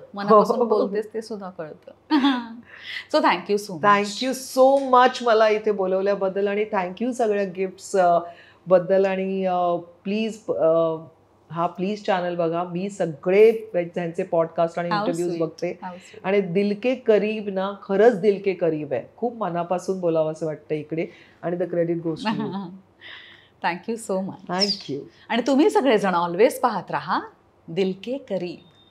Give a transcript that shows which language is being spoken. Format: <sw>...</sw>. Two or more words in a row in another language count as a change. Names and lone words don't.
<mr>मनापासून बोलतेस ते सुद्धा कळतं.</mr> <en>so thank you so much</en> <mr>मला इथे बोलवल्याबद्दल, आणि थँक्यू सगळ्या गिफ्ट्स बद्दल. आणि प्लीज चॅनल बघा. मी सगळे त्यांचे पॉडकास्ट आणि इंटरव्ह्यूज बघते. आणि दिल के करीब ना, खरंच दिल के करीब आहे. खूप मनापासून बोलावं असं वाटतं इकडे, आणि</mr> <en>the credit goes to you. thank you so much. thank you.</en> <mr>आणि तुम्ही सगळेजण ऑलवेज पाहत राहा दिल के करीब.</mr>